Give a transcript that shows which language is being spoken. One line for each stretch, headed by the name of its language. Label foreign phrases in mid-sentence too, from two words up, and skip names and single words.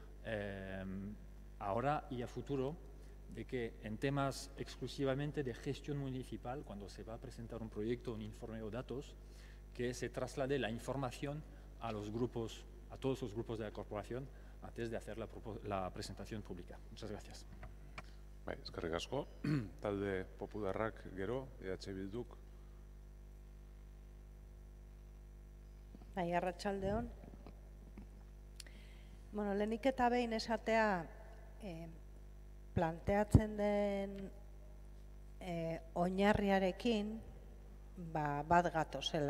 Spanish: ahora y a futuro, de que en temas exclusivamente de gestión municipal, cuando se va a presentar un proyecto, un informe o datos, que se traslade la información a los grupos, a todos los grupos de la corporación, antes de hacer la presentación pública. Muchas gracias.
Basque: Bai, eskerrik asko. Talde Popularrak gero, Bilduk. Bai, arratsaldeon. Bueno, lehenik eta behin esatea planteatzen den oinarriarekin bat gatozela.